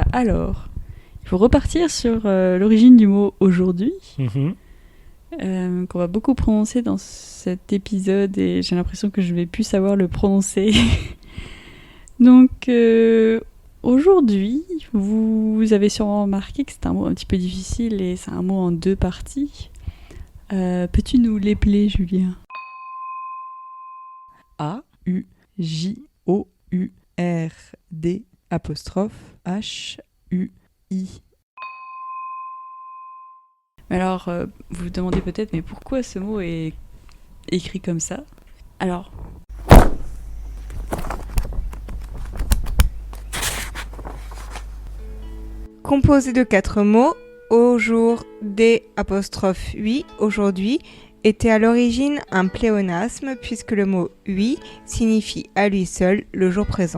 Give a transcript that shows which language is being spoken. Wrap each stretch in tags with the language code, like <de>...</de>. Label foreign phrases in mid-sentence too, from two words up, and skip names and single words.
<fr>Alors, il faut repartir sur l'origine du mot aujourd'hui, qu'on va beaucoup prononcer dans cet épisode et j'ai l'impression que je vais plus savoir le prononcer. Donc, aujourd'hui, vous avez sûrement remarqué que c'est un mot un petit peu difficile et c'est un mot en deux parties. Peux-tu nous l'épeler, Julien? A-U-J-O-U-R-D H-U-I. Mais alors, vous vous demandez peut-être, mais pourquoi ce mot est écrit comme ça? Alors, Composé de 4 mots, au jour d''8 aujourd'hui était à l'origine un pléonasme puisque le mot « hui » signifie à lui seul le jour présent.</fr>